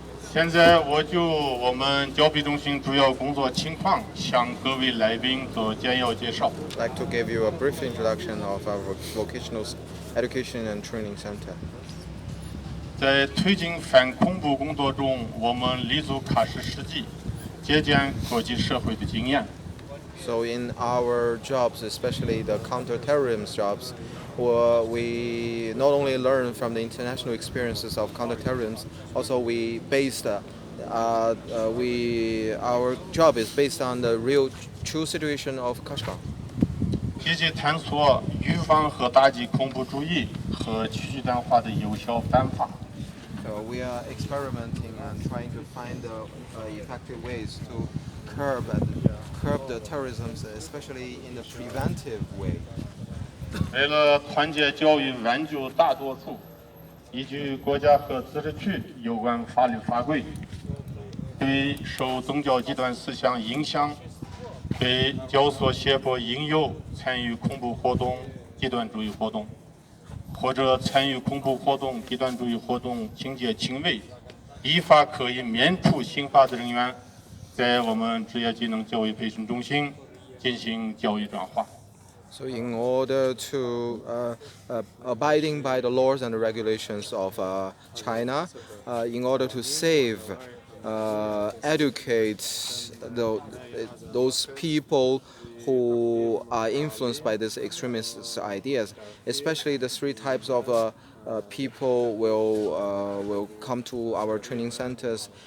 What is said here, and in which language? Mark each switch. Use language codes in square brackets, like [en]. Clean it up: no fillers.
[zh] 现在我就我们交配中心主要工作情况向各位来宾做简要介绍。 [en] I'd like to give you a brief introduction of our vocational education and training center. [zh] 在推进反恐怖工作中，我们立足喀什实际，借鉴国际社会的经验。 [en] So in our jobs, especially the counterterrorism jobs, we not only learn from the international experiences of counterterrorism, also our job is based on the real true situation of Kashgar. [zh] 积极探索预防和打击恐怖主义和极端化的有效办法。 [en] We are experimenting and trying to find effective ways to curb the terrorism, especially in the preventive way. [zh] 为了团结教育挽救大多数，依据国家和自治区有关法律法规，对受宗教极端思想影响、被教唆胁迫引诱参与恐怖活动、极端主义活动，或者参与恐怖活动、极端主义活动情节轻微，依法可以免除刑罚的人员，在我们职业技能教育培训中心进行教育转化。 [en] So in order to abiding by the laws and the regulations of China, in order to educate those people who are influenced by these extremist ideas, especially the three types of people will come to our training centers.